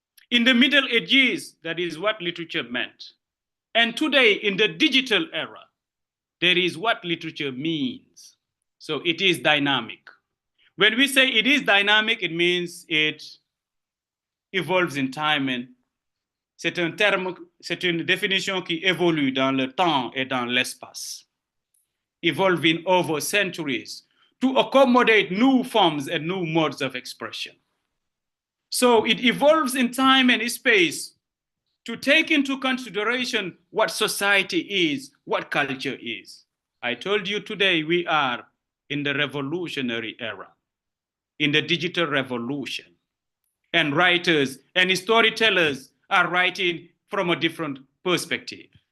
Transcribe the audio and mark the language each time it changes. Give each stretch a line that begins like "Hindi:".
English: In the Middle Ages, that is what literature meant. And today, in the digital era, there is what literature means. So it is dynamic. When we say it is dynamic, it means it evolves in time.
French: And c'est un terme, c'est une définition qui évolue dans le temps et dans l'espace,
English: evolving over centuries to accommodate new forms and new modes of expression. So it evolves in time and space to take into consideration what society is, what culture is. I told you today we are in the revolutionary era. in the digital revolution. And writers and storytellers are writing from a different perspective.